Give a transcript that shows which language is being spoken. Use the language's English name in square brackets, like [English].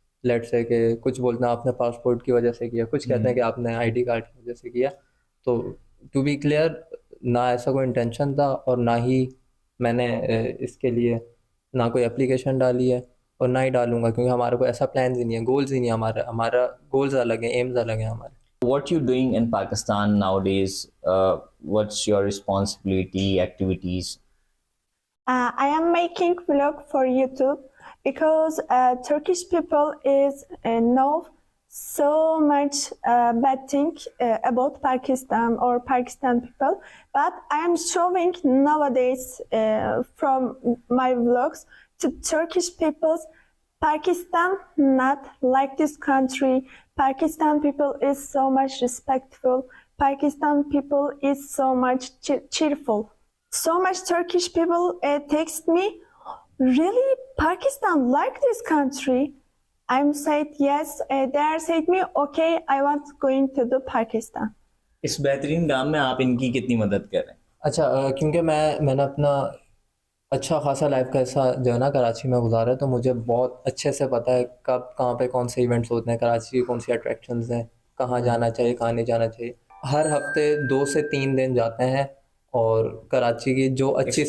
[Hindi] Late से कि कुछ बोलते हैं आपने पासपोर्ट की वजह से किया, कुछ कहते हैं कि आपने आईडी कार्ड की वजह से किया। तो [English] to be clear, [Hindi] ना ऐसा कोई इंटेंशन था और ना ही मैंने इसके लिए ना कोई एप्लीकेशन डाली है और ना ही डालूंगा, क्योंकि हमारा कोई ऐसा प्लान ही नहीं है, गोल्स ही नहीं है। हमारा हमारा गोल्स अलग हैं, एम्स अलग हैं हमारे। [English] What you doing in Pakistan nowadays? What's your responsibility, activities? I am making vlog for YouTube because Turkish people is know so much bad thing about Pakistan or Pakistan people, but I am showing nowadays from my vlogs to Turkish peoples. Pakistan not like this country. Pakistan people is so much respectful. Pakistan people is so much cheerful. So much Turkish people text me, really Pakistan like this country? I'm said yes. They are said me, okay, I want going to the Pakistan. [Hindi] इस बेहतरीन काम में आप इनकी कितनी मदद कर रहे हैं? अच्छा, क्योंकि मैंने अपना अच्छा खासा लाइफ का हिस्सा जो है ना कराची में गुजारा है, तो मुझे बहुत अच्छे से पता है कब कहाँ पे कौन से इवेंट्स होते हैं, कराची की कौन सी अट्रैक्शंस हैं, कहाँ जाना चाहिए कहाँ नहीं जाना चाहिए। हर हफ्ते 2 से 3 दिन जाते हैं और कराची की जो अच्छी से